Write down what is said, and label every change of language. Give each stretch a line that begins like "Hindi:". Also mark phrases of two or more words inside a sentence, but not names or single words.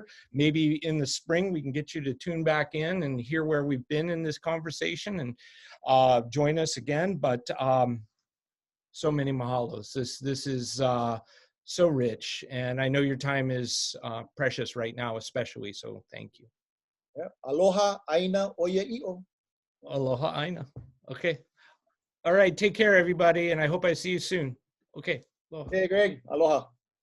English: Maybe in the spring we can get you to tune back in and hear where we've been in this conversation and join us again. But so many mahalos. This is so rich, and I know your time is precious right now, especially. So thank you. Yeah. Aloha,
Hawaiian: aina, oia i'o. Aloha, aina.
English: Okay. All right. Take care, everybody. And I hope I see you soon. Okay. Aloha. Hey, Greg. Aloha.